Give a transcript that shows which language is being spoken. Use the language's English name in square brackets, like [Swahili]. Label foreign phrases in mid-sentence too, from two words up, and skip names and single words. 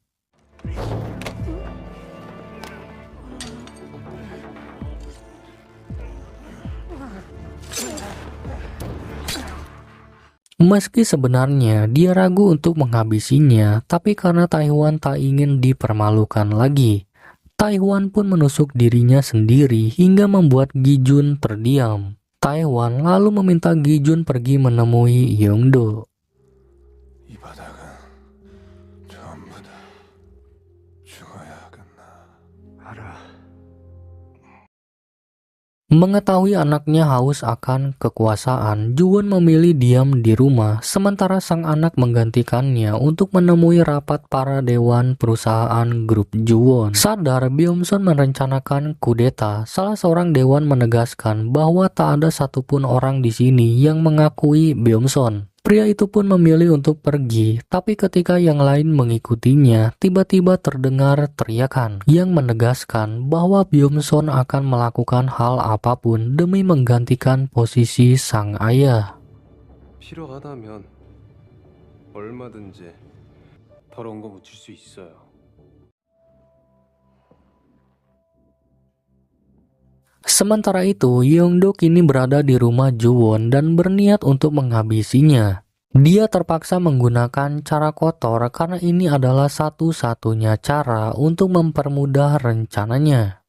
[Indonesian] Meski sebenarnya dia ragu untuk menghabisinya, tapi karena Tae-hwan tak ingin dipermalukan lagi, Tae-hwan pun menusuk dirinya sendiri hingga membuat Gi-jun terdiam. Tae-hwan lalu meminta Gi-jun pergi menemui Young-do. [Korean] 이 바닥은 전부 다 죽어야겠나. 알아. [Indonesian] Mengetahui anaknya haus akan kekuasaan, Ju-won memilih diam di rumah, sementara sang anak menggantikannya untuk menemui rapat para dewan perusahaan grup Ju-won. Sadar Byung-sun merencanakan kudeta, salah seorang dewan menegaskan bahwa tak ada satupun orang di sini yang mengakui Byung-sun. Pria itu pun memilih untuk pergi, tapi ketika yang lain mengikutinya, tiba-tiba terdengar teriakan yang menegaskan bahwa Byung-sun akan melakukan hal apapun demi menggantikan posisi sang ayah. [Korean] 필요하다면 얼마든지 더러운 거 묻힐 수 있어요. [Indonesian] Sementara itu, Young-do kini berada di rumah Ju-won dan berniat untuk menghabisinya. Dia terpaksa menggunakan cara kotor karena ini adalah satu-satunya cara untuk mempermudah rencananya.